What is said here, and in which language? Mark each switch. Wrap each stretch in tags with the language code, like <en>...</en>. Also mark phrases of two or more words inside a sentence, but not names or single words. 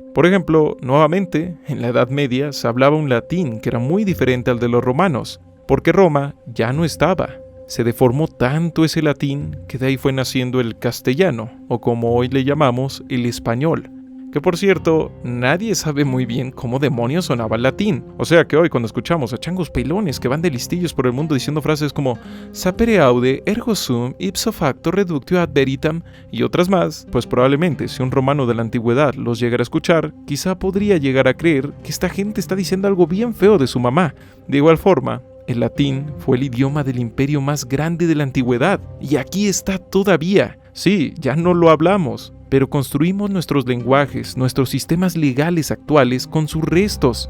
<es>Por ejemplo, nuevamente, en la Edad Media se hablaba un latín que era muy diferente al de los romanos, porque Roma ya no estaba. Se deformó tanto ese latín que de ahí fue naciendo el castellano, o como hoy le llamamos, el español, Que por cierto, nadie sabe muy bien cómo demonios sonaba el latín. O sea que hoy cuando escuchamos a changos pelones que van de listillos por el mundo diciendo frases como</es> <la>sapere aude, ergo sum, ipso facto reductio ad veritam</la> <es>y otras más, pues probablemente si un romano de la antigüedad los llegara a escuchar, quizá podría llegar a creer que esta gente está diciendo algo bien feo de su mamá. De igual forma, el latín fue el idioma del imperio más grande de la antigüedad y aquí está todavía. Sí, ya no lo hablamos, pero construimos nuestros lenguajes, nuestros sistemas legales actuales con sus restos.</es>